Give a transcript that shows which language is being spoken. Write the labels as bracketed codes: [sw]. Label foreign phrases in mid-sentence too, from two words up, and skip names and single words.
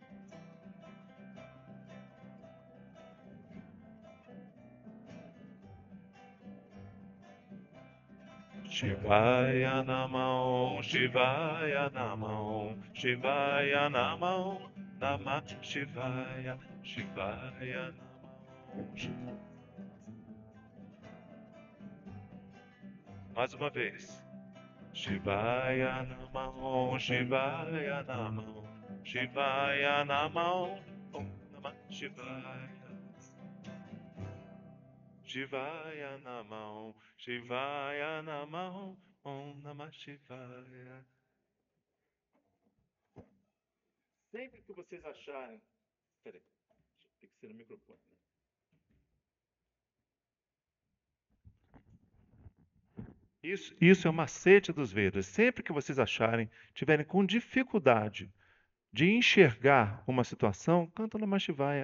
[sa] शिवाय नमः, शिवाय नमः, शिवाय नमः, नमः शिवाय, शिवाय नमः. [pt] Mais uma vez. [sa] शिवाय नमः, शिवाय नमः, शिवाय नमः, ॐ नमः शिवाय. शिवाय नमः, शिवाय नमः, ॐ नमः शिवाय. [pt] Sempre que vocês acharem. Peraí, tem que ser no microfone. Né? Isso é o macete dos Vedas. Sempre que vocês acharem, tiverem com dificuldade de enxergar uma situação, canta [sa] नमः शिवाय.